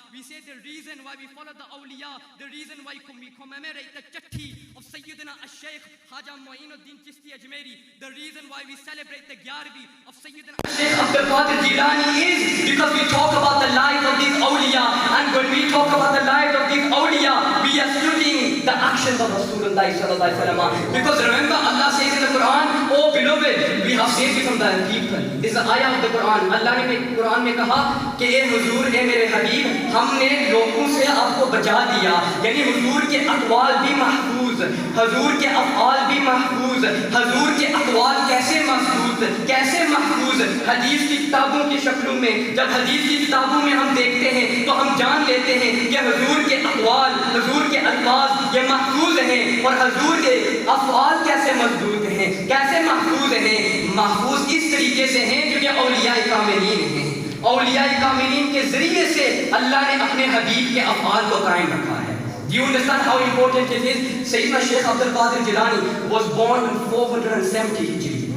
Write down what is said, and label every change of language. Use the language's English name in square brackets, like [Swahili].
[English] We say the reason why we follow the awliya, the reason why we commemorate the chatti of Sayyidina Shaykh Khaja Mu'inuddin Chishti Ajmeri, the reason why we celebrate the Giyarween of Sayyidina Shaykh Abdul Qadir Jilani is because we talk about the lives of these awliya. And when we talk about the lives of these awliya, we are studying the actions of Rasulullah sallallahu alaihi wasallam. Because remember, Allah says in the Quran, oh beloved, we have saved you from the people. This is the ayah of the Quran. [Hindi] Allah ने कुरान में कहा कि ए हुजूर, ए मेरे हबीब, हमने लोगों से आपको बचा दिया। यानी हुजूर के अक़वाल भी महफूज, हुजूर के अफ़आल भी महफूज, हुजूर के अक़वाल कैसे महफूज हदीस की किताबों की शक्लों में। जब हदीस की किताबों में हम देखते हैं तो हम जान लेते हैं कि हुजूर के अक़वाल, हुजूर के अल्फाज ये महफूज हैं। और हुजूर के अफ़आल कैसे मजबूत हैं, कैसे महफूज हैं? महफूज इस तरीके से हैं जो कि औलिया कामिलीन हैं। औलिया कामिलीन के ज़रिए से अल्लाह ने अपने हबीब के अफ़आल को कायम रखा है। [English] Do you understand how important it is? Sayyidina Shaykh Abdul Qadir Jilani was born in 470 Hijri.